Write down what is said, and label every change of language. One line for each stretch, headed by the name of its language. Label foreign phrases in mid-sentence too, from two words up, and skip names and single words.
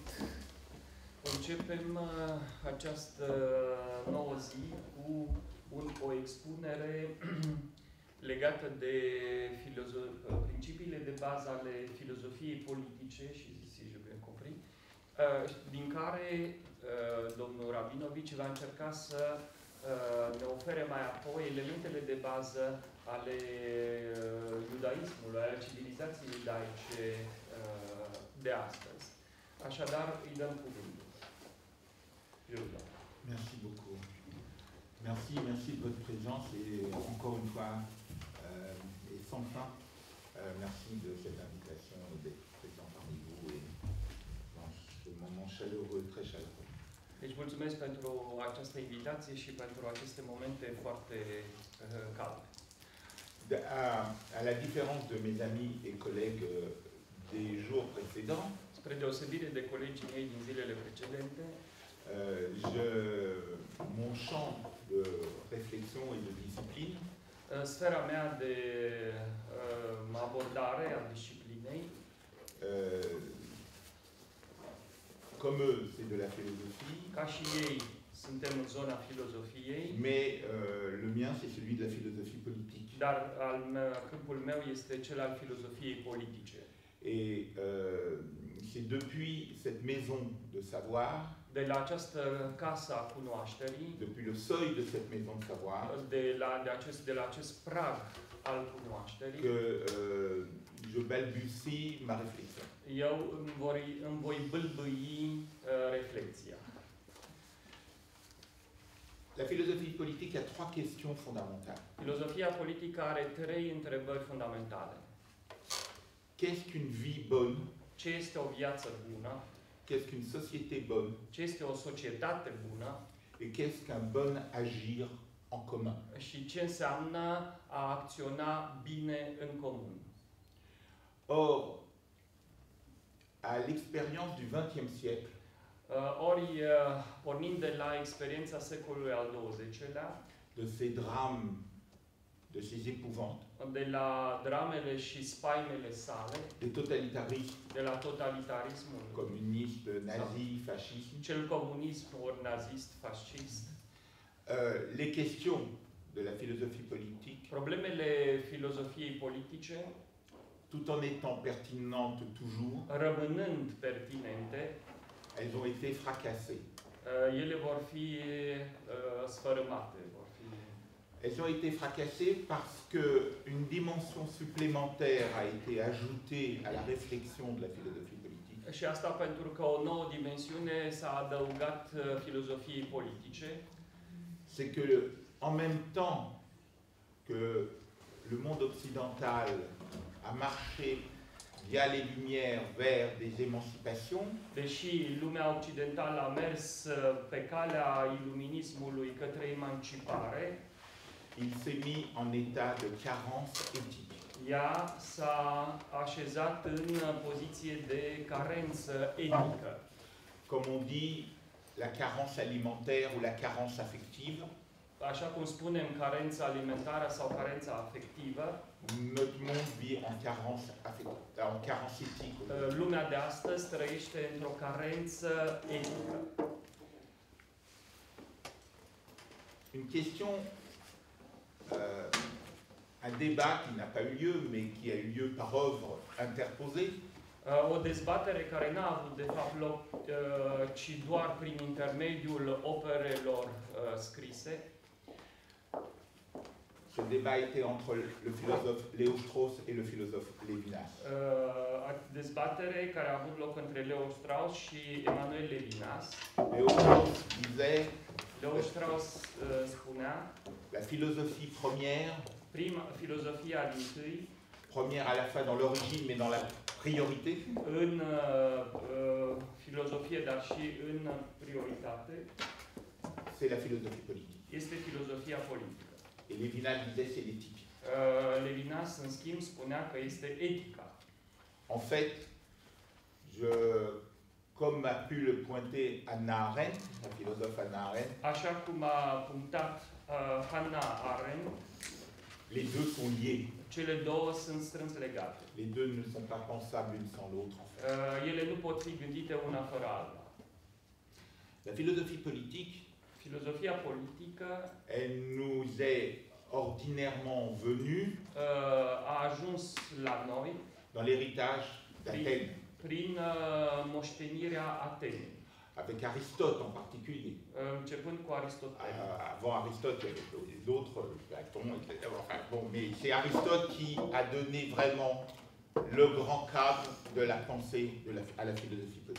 Romanian: Începem această nouă zi cu o expunere legată de principiile de bază ale filozofiei politice și din care domnul Rabinovici va încerca să ne ofere mai apoi elementele de bază ale iudaismului, ale civilizației iudaice de astăzi. Așadar, îi dăm cuvântul.
French: Merci beaucoup. Merci de votre présence et encore une fois, et sans fin, merci de cette invitation d'être présent parmi vous et dans ce moment chaleureux, très chaleureux.
Romanian: Deci mulțumesc pentru această invitație și pentru aceste momente foarte calde.
French: À la différence de mes amis et collègues des jours précédents,
Romanian: spre deosebire de colegii mei din zilele precedente,
French: mon champ de réflexion et de discipline
Romanian: sfera mea de abordare a disciplinei,
French: comme eux, c'est de la philosophie.
Romanian: Ca și ei, suntem în zona filozofiei.
French: Mais le mien, c'est celui de la philosophie politique.
Romanian: Dar câmpul meu este cel al filozofiei politice.
French: Et c'est depuis cette maison de savoir,
Romanian: de la această casă a cunoașterii,
French: depuis le seuil de cette maison de savoir,
Romanian: de la acest prag al cunoașterii,
French: que je balbutie ma réflexion.
Romanian: Eu îmi voi bâlbâi reflexia.
French: La philosophie politique a trois questions fondamentales.
Romanian: Filozofia politică are trei întrebări fundamentale.
French: Qu'est-ce qu'une vie bonne?
Romanian: Ce este o viață bună?
French: Qu'est-ce qu'une société bonne?
Romanian: Ce este o societate bună?
French: Et qu'est-ce qu'un bon agir en commun?
Romanian: Și ce înseamnă a acționa bine în comun?
French: Or, à l'expérience du XXe siècle,
Romanian: pornind de la experiența secolului al XX-lea,
French: de ces drames, de ces épouvantes,
Romanian: de la dramele și spaimele sale,
French: des totalitarismes,
Romanian: de la totalitarismul
French: communiste, nazi, fasciste,
Romanian: cel comunism ori nazist, fascist,
French: les questions de la philosophie politique,
Romanian: problemele filozofiei politice,
French: tout en étant pertinentes toujours,
Romanian: rămânând pertinente,
French: elles ont été fracassées.
Romanian: Ele vor fi sfărâmate,
French: Elles ont été fracassées parce qu'une dimension supplémentaire a été ajoutée à la réflexion de la philosophie politique.
Romanian: Și asta pentru că o nouă dimensiune s-a adăugat filozofiei politice.
French: C'est que, en même temps que le monde occidental a marché via les Lumières vers des émancipations,
Romanian: deși lumea occidentală a mers pe calea iluminismului către emancipare,
French: il s'est mis en état de carence éthique.
Romanian: Ea s-a așezat în poziție de carență etică.
French: Comme on dit, la carence alimentaire ou la carence affective.
Romanian: Așa cum spunem, carența alimentară sau carența afectivă.
French: Notre monde vit en carence éthique.
Romanian: Lumea de astăzi trăiește într-o carență etică.
French: Une question, un débat qui n'a pas eu lieu, mais qui a eu lieu par œuvre interposée.
Romanian: O dezbatere care n-a avut de fapt loc, ci doar prin intermediul operelor scrise.
French: Ce débat était entre le philosophe Léo Strauss et le philosophe Lévinas.
Romanian: Dezbatere care a avut loc între Leo Strauss și Emanuel Levinas.
French: Léo Strauss disait,
Romanian: Leo Strauss spunea,
French: la philosophie première,
Romanian: filozofia dintâi,
French: première à la fois dans l'origine mais dans la priorité,
Romanian: în filozofie dar și în prioritate,
French: c'est la philosophie politique.
Romanian: Este filozofia politică.
French: Et Lévinas disait c'est l'éthique.
Romanian: Levinas, în schimb, spunea că este etica.
French: En fait, comme a pu le pointer Hannah Arendt, la philosophe Hannah Arendt,
Romanian: așa cum a punctat Hannah Arendt,
French: les deux sont liés.
Romanian: Cele două sunt strâns legate.
French: Les deux ne sont pas pensables l'une sans l'autre, en fait.
Romanian: Ele nu pot fi gândite una fără alta.
French: La philosophie politique,
Romanian: Filozofia politică
French: elle nous est ordinairement venue
Romanian: a ajuns la noi
French: dans l'héritage d'Athènes,
Romanian: prin moștenirea Atenei,
French: avec Aristote en particulier.
Romanian: începând cu Aristotel.
French: Avant Aristote, il y avait d'autres, Platon, etc. Enfin, bon, mais c'est Aristote qui a donné vraiment le grand cadre de la pensée à la philosophie politique.